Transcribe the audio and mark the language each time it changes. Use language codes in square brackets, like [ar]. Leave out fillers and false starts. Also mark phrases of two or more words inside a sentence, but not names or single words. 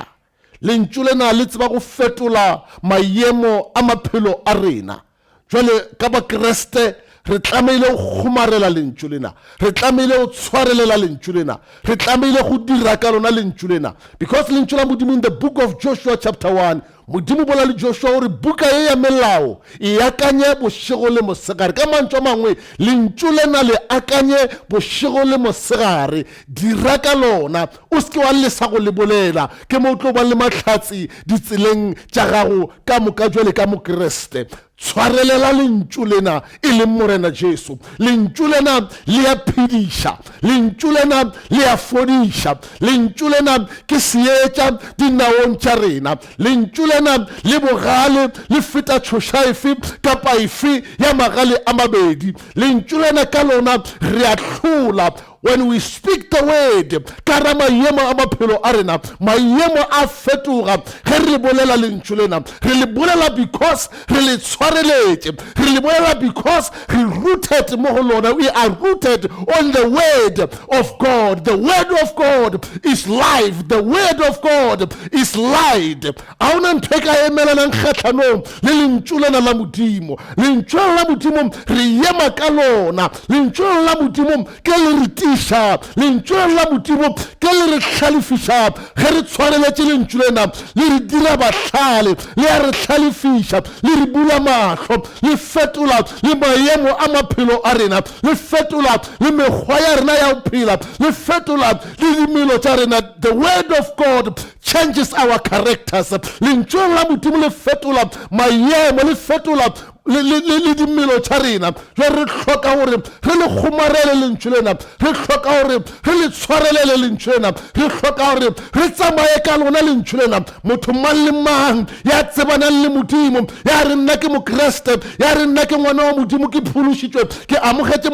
[nso] Lentšu lena le tseba go fetola maemo a maphelo a rena. Jwale ka ba Kriste re tlameile go kgomarela lentšu lena, re tlameile go tshwarelela lentšu lena, re tlameile go dira ka lona lentšu lena. [en] Because [nso] lentšu la modimo [en] in the book of Joshua chapter 1, [nso] modimo bola le Joshua gore buka e ya melao e akanye bošego le mosegare. Ka mantšu a mangwe lentšu lena le akanye bošego le mosegare, dira ka lona, o seke wa lesa go le bolela ke mo o tlo ba le mahlatsi ditseleng tša gago ka moka jwale ka mokreste. Tshwarelela lentšu lena e le morena Jesu. Lentšu lena le a phediša, lentšu lena le a fodiša, lentšu lena ke seetša dinaong tša rena, lentšu lena le bogale le feta tšhoša efe kapa efe ya magale a mabedi. Lentšu lena ka lona re a hlola. [en] When we speak the word, [nso] kara maemo a maphelo a rena, maemo a fetoga. Ge re le bolela lentšu lena, re le bolela because re le tshwareletse, re le bolela because re rooted mo go lona. [en] We are rooted on the word of God. The word of God is life. The word of God is light. [nso] A ona ntho e ka emelanang kgatlhanong le lentšu lena la modimo. Lentšu la modimo re ema ka lona. Lentšu la modimo ke le tiša lentswe la modimo ke le re tlhalefiša ge re tshwareletše lentswe lena le re dira bahlale le a re tlhalefiša le re bula mahlo le fetola le maemo a maphelo a rena le fetola le mekgwa ya rena ya go phela le fetola le dimelo tša rena. [en] The word of God changes our characters. [nso] Lentswe la modimo le fetola maemo le fetola le dimelo tša rena re hloka gore re le kgomarele lentswe lena re hloka gore re le tshwarelele lentswe lena re hloka gore re tsamaye ka lona lentswe lena. Motho mang le mang ya tsebanang le modimo ya re nna ke mokreste ya re nna ke ngwana wa modimo ke phološitšwe ke amogetše